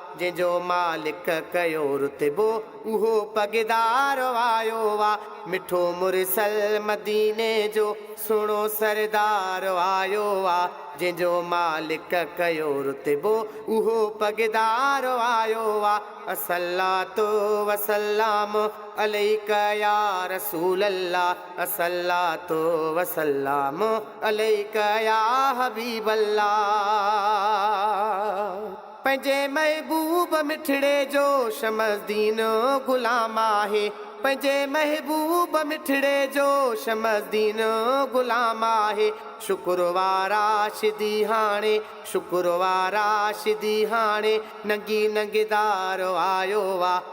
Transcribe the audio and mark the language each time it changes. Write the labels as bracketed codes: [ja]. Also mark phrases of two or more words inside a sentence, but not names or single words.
[sd] جنهنجو مالڪ ڪيو رتبو، اهو پگدار آيو آ. مٺو مرسل مديني جو سهڻو سردار آيو آ. جنهنجو مالڪ ڪيو رتبو، اهو پگدار آيو آ. [ar] الصلاة والسلام عليك يا رسول الله، الصلاة والسلام عليك يا حبيب الله. [sd] پنهنجي محبوب مٺڙي جو شمس دين غلام آهي، پنهنجي محبوب مٺڙي جو شمس دين غلام آهي. شڪر وارا شدي هاڻي، شڪر وارا شدي هاڻي، ننگي ننگدار آيو آ.